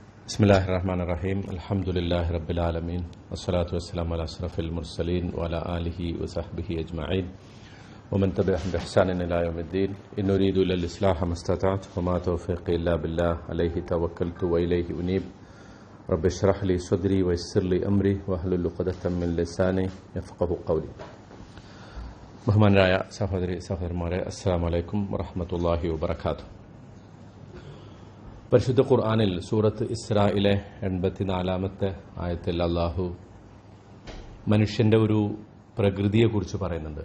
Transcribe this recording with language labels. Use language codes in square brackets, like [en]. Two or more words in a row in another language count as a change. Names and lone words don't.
[ar] بسم الله الرحمن الرحيم. الحمد لله رب العالمين. والصلاة والسلام على أشرف المرسلين وعلى آله وصحبه أجمعين. ومن تبعهم بإحسان إلى يوم الدين. إن أريد إلا الإصلاح ما استطعت وما توفيقي إلا بالله. عليه توكلت وإليه أنيب. رب اشرح لي صدري ويسر لي أمري واحلل عقدة من لساني يفقهوا قولي. [ml] ബഹുമാനരായ സഹോദരന്മാരെ, [ar] السلام عليكم ورحمة الله وبركاته. [ml] പരിശുദ്ധ ഖുർആനിൽ സൂറത്ത് ഇസ്രായിലെ 84-ാമത്തെ ആയത്തിൽ അല്ലാഹു മനുഷ്യന്റെ ഒരു പ്രകൃതിയെക്കുറിച്ച് പറയുന്നുണ്ട്.